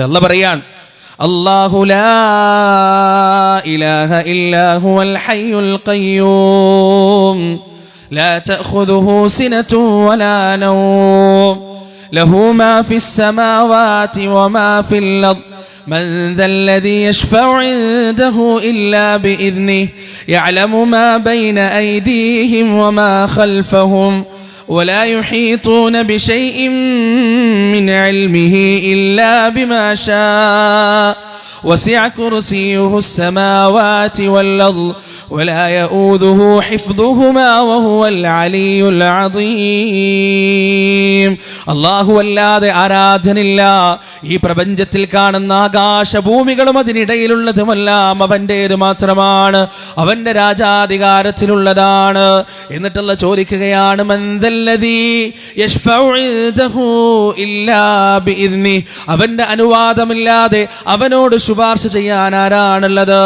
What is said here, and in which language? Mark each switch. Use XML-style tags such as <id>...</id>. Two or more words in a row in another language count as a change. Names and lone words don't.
<ml>അല്ലാഹ് പറയാൻ,</ml> <ar>الله لا إله إلا هو الحي القيوم لا تأخذه سنة ولا نوم له ما في السماوات وما في الأرض من ذا الذي يشفع عنده إلا بإذنه يعلم ما بين أيديهم وما خلفهم ولا يحيطون بشيء من علمه إلا بما شاء وسع كرسيه السماوات والأرض ولا يؤوده حفظهما وهو العلي العظيم.</ar> <ml>അല്ലാഹു അല്ലാതെ ആരാധനില്ല. ഈ പ്രപഞ്ചത്തിൽ കാണുന്ന ആകാശഭൂമികളും അതിനിടയിലുള്ളതുമെല്ലാം അവൻ്റേത് മാത്രമാണ്, അവന്റെ രാജാധികാരത്തിലുള്ളതാണ്. എന്നിട്ടുള്ള ചോദിക്കുകയാണ്,</ml> <ar>من ذا الذي يشفع عنده إلا بإذنه,</ar> <ml>അവന്റെ അനുവാദമില്ലാതെ അവനോട് ശുപാർശ ചെയ്യാൻ ആരാണുള്ളത്?</ml>